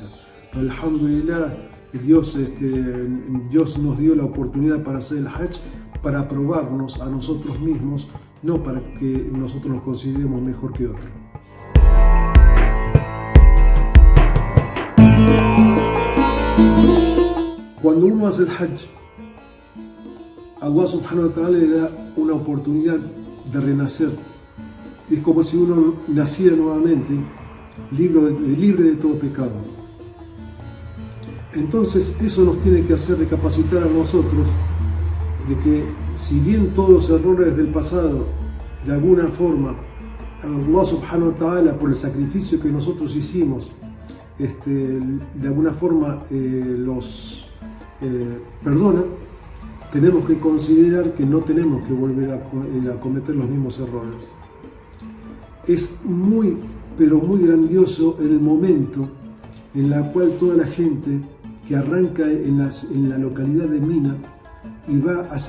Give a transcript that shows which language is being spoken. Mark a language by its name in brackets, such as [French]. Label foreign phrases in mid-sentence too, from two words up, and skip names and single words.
[Spanish] Pero, alhamdulillah, Dios nos dio la oportunidad para hacer el Hajj, para probarnos a nosotros mismos, no para que nosotros nos consideremos mejor que otros. Cuando uno hace el Hajj, [Arabic] الله سبحانه وتعالى [Spanish] le da una oportunidad de renacer. Es como si uno naciera nuevamente, libre de todo pecado. Entonces eso nos tiene que hacer recapacitar a nosotros de que si bien todos los errores del pasado, de alguna forma, [Arabic] الله سبحانه وتعالى, [Spanish] por el sacrificio que nosotros hicimos, de alguna forma los perdona, tenemos que considerar que no tenemos que volver a cometer los mismos errores. Es muy, pero muy grandioso el momento en la cual toda la gente que arranca en la localidad de Mina y va